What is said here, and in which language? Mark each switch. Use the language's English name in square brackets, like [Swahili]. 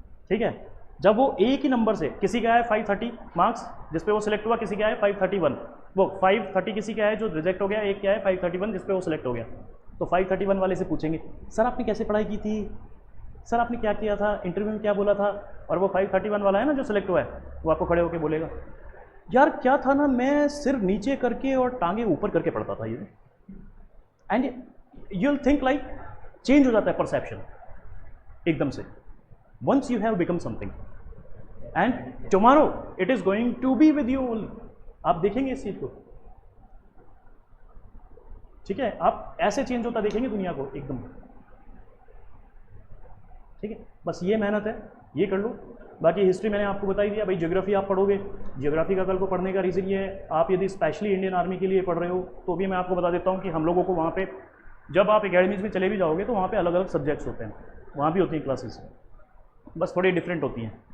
[Hindi] ठीक है, जब वो एक ही नंबर से, किसी का है 530 मार्क्स जिस पे वो सिलेक्ट हुआ, किसी का है 531, वो 530 किसी का है जो रिजेक्ट हो गया, एक क्या है 531 जिस पे वो सिलेक्ट हो गया। तो 531 वाले से पूछेंगे, सर आपने कैसे पढ़ाई की थी, सर आपने क्या किया था, इंटरव्यू में क्या बोला था? और वो 531 वाला है ना जो सिलेक्ट हुआ है, वो आपको खड़े होकर बोलेगा, यार क्या था ना, मैं सिर नीचे करके और टांगे ऊपर करके पढ़ता था ये। [English] and you will think like [Hindi] change हो जाता है परसेप्शन एकदम से, [English] once you have become something and tomorrow it is going to be with you only। [Hindi] आप देखेंगे इस चीज को, ठीक है? आप ऐसे चेंज होता देखेंगे दुनिया को एकदम। ठीक है, बस ये मेहनत है, ये कर लो। बाकी हिस्ट्री मैंने आपको बता ही दिया भाई। ज्योग्राफी आप पढ़ोगे, ज्योग्राफी का कल को पढ़ने का रीज़न ये है, आप यदि स्पेशली इंडियन आर्मी के लिए पढ़ रहे हो तो भी मैं आपको बता देता हूँ कि हम लोगों को वहाँ पे, जब आप एकेडमीज में चले भी जाओगे तो वहाँ पे अलग अलग सब्जेक्ट्स होते हैं, वहाँ भी होती हैं क्लासेस, बस थोड़ी डिफरेंट होती हैं।